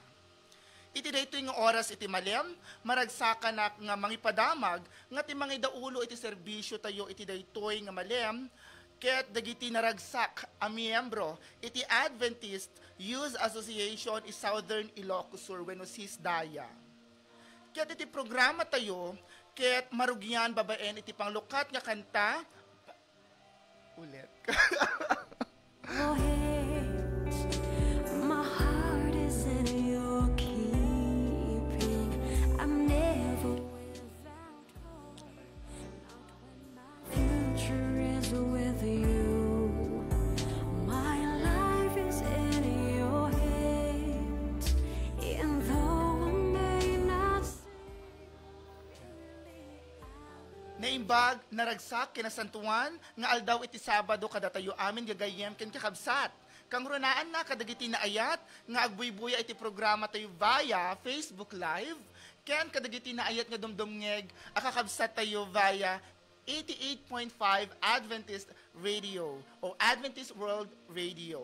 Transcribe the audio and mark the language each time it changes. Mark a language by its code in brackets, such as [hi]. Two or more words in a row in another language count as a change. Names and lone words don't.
[ilo] Iti daytoy nga oras iti malem, maragsaka na nga mangipadamag nga ti mangidaulo iti serbisyo tayo iti daytoy nga malem, ket dagiti naragsak a miyembro iti Adventist Youth Association i Southern Ilocos Sur wenno SISDAYA. Ket iti programa tayo, ket marugyan babaen iti panglukat nga kanta. Ulit. [en] your hands. My heart is in your keeping. I'm never without hope, not when my future is with you. My life is in your hands, and though I may not see clearly, I will [ilo] Naimbag, naragsak, kinasantuan, nga aldaw iti Sabado kada tayo amin gagayem ken kakabsat. Kang runaan na kadagiti na ayat, nga agbuybuya iti programa tayo via Facebook Live, ken kadagiti na ayat nga dumdumngeg, akakabsat tayo via 88.5 Adventist Radio o Adventist World Radio.